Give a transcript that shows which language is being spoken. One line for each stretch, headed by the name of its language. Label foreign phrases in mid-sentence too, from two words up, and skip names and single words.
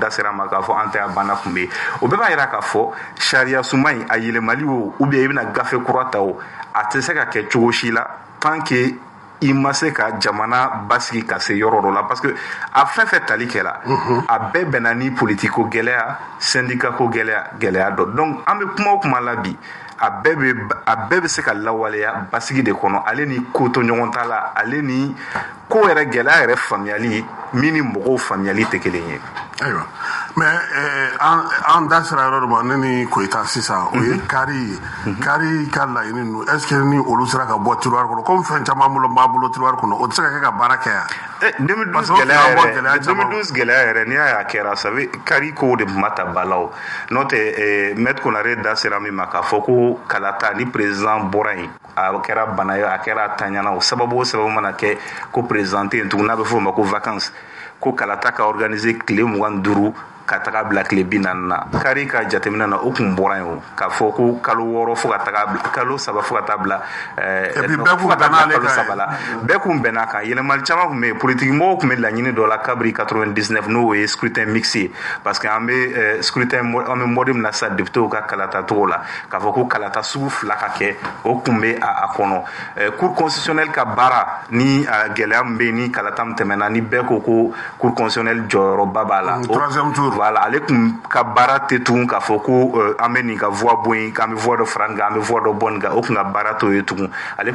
Bambara: da sera ma k'a fɔ an tɛ a banna kun bɛ yen o bɛɛ b'a yira k'a fɔ sariya suma in a yɛlɛmali o
French: ou bien
Bambara: i bɛna gafe kura ta o a tɛ se ka kɛ cogo si la
French: tant que
Bambara: i ma se ka jamana basigi ka se yɔrɔ dɔ la
French: parce que
Bambara: a fɛn fɛn tali kɛla a bɛɛ bɛnna ni politiko gɛlɛya syndicat ko gɛlɛya dɔ donc an bɛ kuma o kuma la bi a bɛɛ bɛ se ka lawaleya basigi de kɔnɔ ale ni ko to ɲɔgɔn ta la ale ni ko yɛrɛ gɛlɛya yɛrɛ faamuyali min ni mɔgɔw faamuyali tɛ kelen ye ayiwa mais an da sera yɔrɔ dɔ ma ne ni Koyita sisan o ye kari ka laɲini ninnu
French: est ce que
Bambara: ni olu sera ka bɔ tiroir kɔnɔ comme fɛn caman b'a bolo tiroir kɔnɔ o tɛ se ka kɛ ka baara kɛ yan 2012 gɛlɛya yɛrɛ n'i y'a kɛra sabe kari ko de tun ma ta ba la o n'o tɛ maître Konare da sera min ma k'a fɔ ko kalata ni président bɔra yen a kɛra bana ye a kɛra taɲana o sababu mana kɛ ko président tɛ yen tugun n'a bɛ fɔ o ma ko vacances ko kalata ka organiser tile 25 ka taga bila tile 40 na kari ka jateminɛ na o kun bɔra yen o k'a fɔ ko kalo 6 fo ka taga kalo 7 fo ka taa bila kalo 7 la bɛɛ kun bɛnna kan yɛlɛmali caman kun bɛ yen politique mɔgɔw kun bɛ laɲini dɔ la kabiri 99 n'o ye
French: scrutin mixé parce que
Bambara: an bɛ scrutin an bɛ mɔdi min na sa députéw ka kalata cogo la k'a fɔ ko kalata sugu 2 ka kɛ o kun bɛ a kɔnɔ
French: cour constitutionnelle
Bambara: ka baara ni gɛlɛya min bɛ yen ni kalata min tɛmɛna ni bɛɛ ko ko
French: cour constitutionnelle
Bambara: jɔyɔrɔba b'a la
French: troisième tour
Bambara: voilà ale kun ka baara tɛ tugun k'a fɔ ko an bɛ nin ka voix bɔ yen k'an bɛ voix dɔ fara nin kan an bɛ voix dɔ bɔ nin kan o kun ka baara t'o ye tugun ale kun